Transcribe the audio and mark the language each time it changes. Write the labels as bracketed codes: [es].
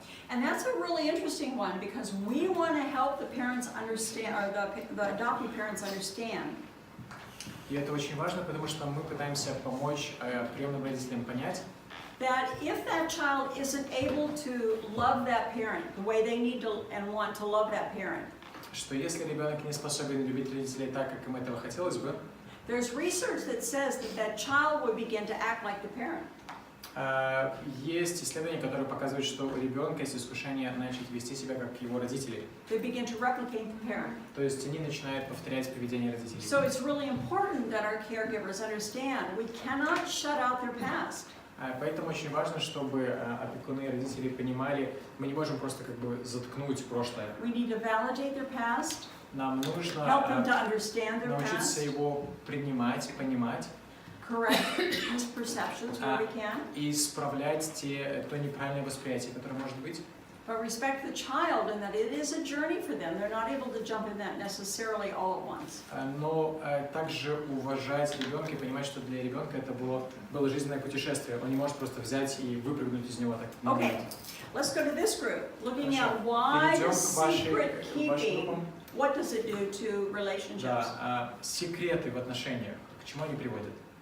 [en] And that's a really interesting one because we want to help the parents understand, or the adoptive parents understand. [ru] И это очень важно, потому что мы пытаемся помочь приемным родителям понять, [en] that if that child isn't able to love that parent the way they need to and want to love that parent, [ru] что если ребенок не способен любить родителей так, как им этого хотелось бы, [en] there's research that says that that child would begin to act like the parent. [ru] Есть исследования, которые показывают, что у ребенка есть искушение начать вести себя как его родители. [en] They begin to replicate the parent. [ru] То есть они начинают повторять поведение родителей. [en] So it's really important that our caregivers understand we cannot shut out their past. [ru] Поэтому очень важно, чтобы опекуны и родители понимали, мы не можем просто как бы заткнуть прошлое. [en] We need to validate their past. [ru] Нам нужно [en] Help them to understand their [ru] научиться [en] past. [ru] его принимать, понимать. [en] Correct misperceptions where we can. [ru] И исправлять то неправильное восприятие, которое может быть. [en] But respect the child in that it is a journey for them. They're not able to jump in that necessarily all at once. [ru] Но также уважать ребенка и понимать, что для ребенка это было жизненное путешествие. Он не может просто взять и выпрыгнуть из него так. [en] Okay, let's go to this group. Looking at why the secret keeping, what does it do to relationships? [ru] Да, секреты в отношениях, к чему они приводят?